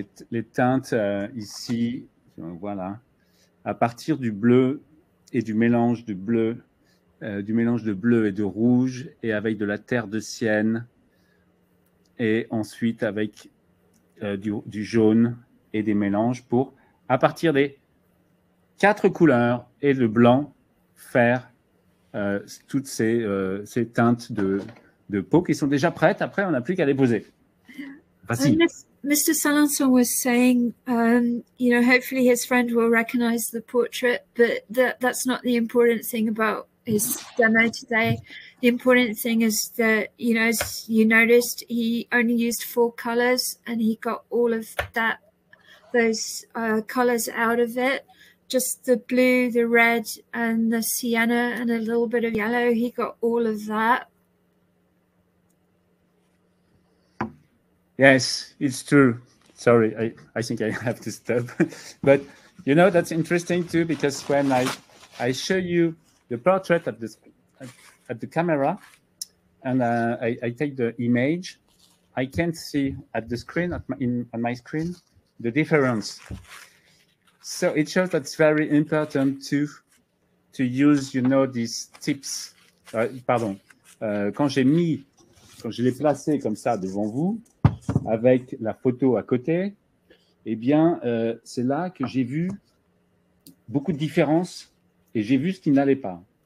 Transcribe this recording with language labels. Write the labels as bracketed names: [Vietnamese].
[French] Les teintes ici, voilà. À partir du bleu et du mélange de bleu et de rouge, et avec de la terre de Sienne, et ensuite avec du jaune et des mélanges pour, à partir des 4 couleurs et le blanc, faire toutes ces teintes de peau qui sont déjà prêtes. Après, on n'a plus qu'à les poser. Facile. [English] Mr. Salanson was saying, you know, hopefully his friend will recognize the portrait, but that's not the important thing about his demo today. The important thing is that, you know, as you noticed, he only used 4 colors and he got all of those colors out of it. Just the blue, the red, and the sienna, and a little bit of yellow. He got all of that. Yes, it's true. Sorry, I think I have to stop. But, you know, that's interesting too, because when I show you the portrait at the camera, and I take the image, I can see at the screen, on my screen, the difference. So it shows that it's very important to use, you know, these tips. [French] Pardon. Quand je l'ai placé comme ça devant vous, avec la photo à côté, eh bien, c'est là que j'ai vu beaucoup de différences et j'ai vu ce qui n'allait pas.